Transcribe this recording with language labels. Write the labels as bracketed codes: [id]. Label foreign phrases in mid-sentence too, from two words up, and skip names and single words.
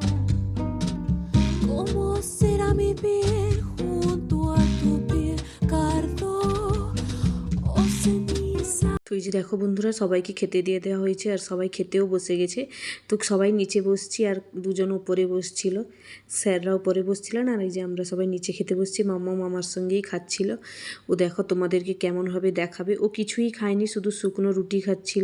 [es] ¿Cómo será mi piel junto a tu piel? Cardo o ceniza. [bn] তো এই যে দেখো বন্ধুরা, সবাইকে খেতে দিয়ে দেওয়া হয়েছে, আর সবাই খেতেও বসে গেছে। তো সবাই নিচে বসছি, আর দুজন উপরে বসছিল। স্যাররা উপরে বসছিলেন, আর এই যে আমরা সবাই নিচে খেতে বসছি। মাম্মা মামার সঙ্গেই খাচ্ছিল। ও দেখো তোমাদেরকে কেমনভাবে দেখাবে, ও কিছুই খায়নি, শুধু শুকনো রুটি খাচ্ছিল।